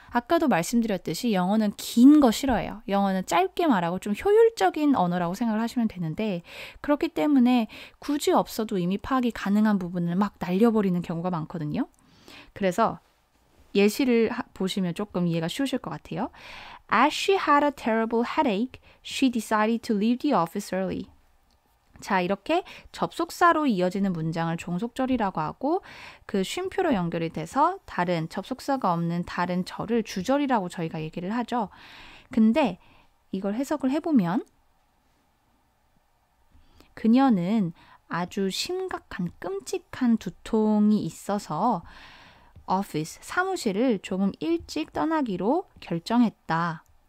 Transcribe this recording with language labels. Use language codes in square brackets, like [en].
[ko] 아까도 말씀드렸듯이 영어는 긴 거 싫어해요. 영어는 짧게 말하고 좀 효율적인 언어라고 생각을 하시면 되는데 그렇기 때문에 굳이 없어도 이미 파악이 가능한 부분을 막 날려버리는 경우가 많거든요. 그래서 예시를 보시면 조금 이해가 쉬우실 것 같아요. [en] As she had a terrible headache, she decided to leave the office early. [ko] 자, 이렇게 접속사로 이어지는 문장을 종속절이라고 하고 그 쉼표로 연결이 돼서 다른 접속사가 없는 다른 절을 주절이라고 저희가 얘기를 하죠. 근데 이걸 해석을 해보면 그녀는 아주 심각한 끔찍한 두통이 있어서 office, 사무실을 조금 일찍 떠나기로 결정했다.